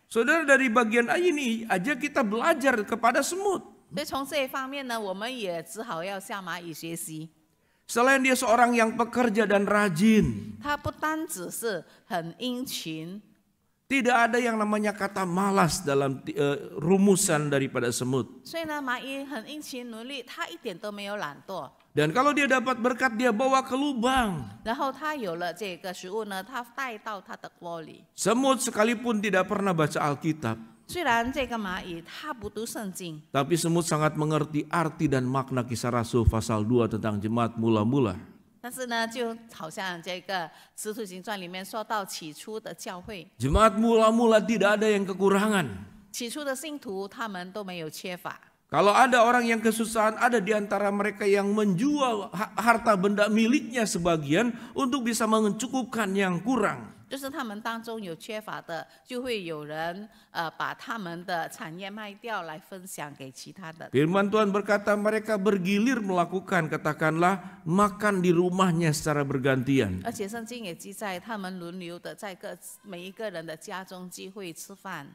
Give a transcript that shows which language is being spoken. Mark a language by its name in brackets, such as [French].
[Indonesian] Saudara, dari bagian ini aja kita belajar kepada semut. [Chinese] 所以从这一方面呢，我们也只好要向蚂蚁学习。 [Indonesian] Selain dia seorang yang pekerja dan rajin, [Chinese] 它不单只是很殷勤， [Indonesian] tidak ada yang namanya kata malas dalam rumusan daripada semut. [Chinese] 所以呢，蚂蚁很殷勤努力，它一点都没有懒惰。 [Indonesian] Dan kalau dia dapat berkat, dia bawa ke lubang. [Chinese] 然后它有了这个食物呢，它带到它的窝里。 [Indonesian] Semut sekalipun tidak pernah baca Alkitab, [Chinese] 虽然这个蚂蚁它不读圣经， [Indonesian] tapi semut sangat mengerti arti dan makna Kisah Rasul pasal 2 tentang jemaat mula-mula. [Chinese] 但是呢，就好像这个《使徒行传》里面说到起初的教会， [Indonesian] Jemaat mula-mula tidak ada yang kekurangan. [Chinese] 起初的信徒他们都没有缺乏。 [Indonesian] Kalau ada orang yang kesusahan, ada di antara mereka yang menjual harta benda miliknya sebagian untuk bisa mencukupkan yang kurang. [Chinese] 就是他们当中有缺乏的，就会有人把他们的产业卖掉来分享给其他的。 [Indonesian] Firman Tuhan berkata mereka bergilir melakukan, katakanlah, makan di rumahnya secara bergantian. [Chinese] 而且圣经也记载，他们轮流的在每一个人的家中聚会吃饭，